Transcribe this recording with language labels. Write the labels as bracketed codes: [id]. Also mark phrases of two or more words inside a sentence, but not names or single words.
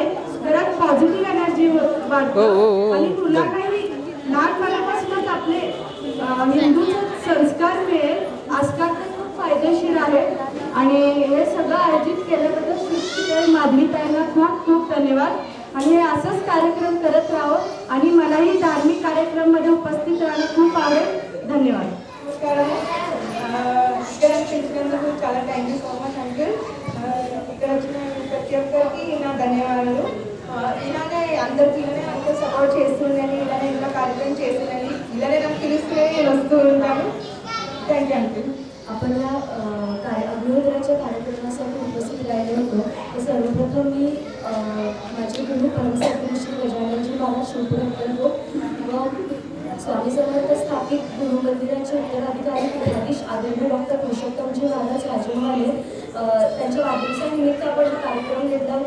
[mr] घरात [en] positive energy [mr] वाढते आणि मुलांनाही लहानपणापासूनच आपले हिंदूचे संस्कार मिळेल. आजकाल तर खूप फायदेशीर आहे आणि हे सगळं आयोजित केल्याबद्दल सृष्टीताई माधवीताईंना खूप खूप धन्यवाद. आणि हे असंच कार्यक्रम करत राहावं आणि मलाही धार्मिक कार्यक्रमामध्ये उपस्थित राहणं खूप आवडेल. धन्यवाद. [en] చాలా thank you so much uncle. [te] ఇక్కడ వచ్చిన ప్రతి ఒక్కరికి నా ధన్యవాదాలు. ఇలానే అందరికీ ఇలానే అంకుల్ సపోర్ట్ చేస్తుందని, ఇలానే ఇలా కార్యక్రమం చేస్తుందని, ఇలానే నాకు పిలిస్తే నేను వస్తూ ఉంటాను. [en] thank you uncle. [mr] आपण या अग्निहोत्राच्या कार्यक्रमासाठी उपस्थित राहिले होतो. तर सर्वप्रथम मी माझे गुरु परमसद्गुरू श्री गजाननजी महाराज शिवपुरी करतो व स्वामी समर्थ स्थापित गुरु मंदिराचे उत्तराधिकारी पीठाधीश आदरणीय डॉक्टर पुरुषोत्तमजी महाराज राजमहाले त्यांच्या वाढदिवसानिमित्त आपण हा कार्यक्रम घेतला होता.